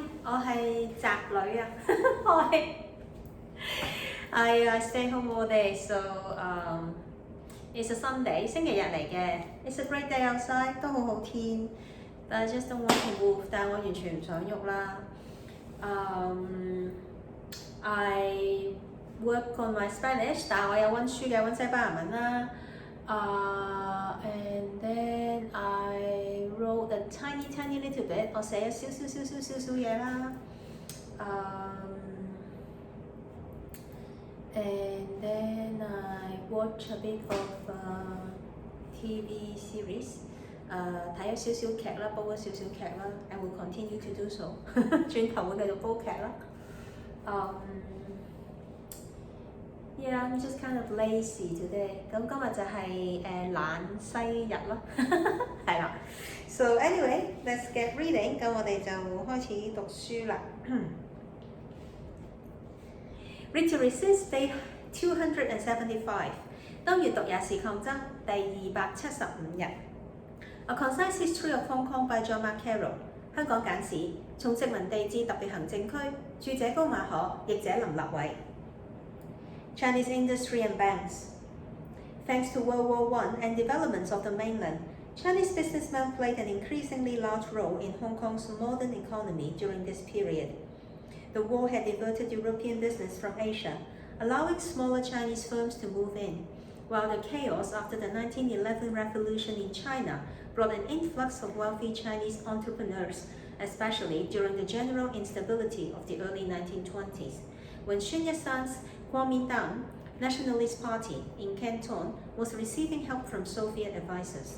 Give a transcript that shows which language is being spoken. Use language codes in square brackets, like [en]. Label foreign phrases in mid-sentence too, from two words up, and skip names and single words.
[yue] 我係宅女啊， [en] I stay home all day, so it's a Sunday， [yue] 星期日嚟嘅。It's [en] a great day outside， [yue] 都好好天。 [en] But I just don't want to move， [yue] 但係我完全唔想喐啦。 [en] I work on my Spanish， [yue] 但係我有溫書嘅，溫西班牙文啦。 [en] And then I wrote a tiny little bit， [yue] 我寫咗少嘢啦。 [en] And then I watch a bit of TV series， [yue] 睇咗少少劇啦，煲咗少少劇啦。 [en] I will continue to do so [yue] 轉頭會繼續煲劇啦。 [en] Yeah, I'm just kind of lazy today。 [yue] 咁今日就係懶西日咯，係啦。 [en] So anyway, let's get reading。 [yue] 咁我哋就開始讀書啦。 [en] Read to Resist Day 275。 [yue] 當閱讀也是抗爭，第275 日。A Concise History of Hong Kong by John Carroll。香港簡史，從殖民地至特別行政區，著者高馬可，譯者林立偉。 [en] Chinese industry and banks. Thanks to World War I and developments of the mainland, Chinese businessmen played an increasingly large role in Hong Kong's modern economy during this period. The war had diverted European business from Asia, allowing smaller Chinese firms to move in, while the chaos after the 1911 revolution in China brought an influx of wealthy Chinese entrepreneurs, especially during the general instability of the early 1920s, when Sun Yat-sen's Kuomintang Nationalist Party in Canton was receiving help from Soviet advisors.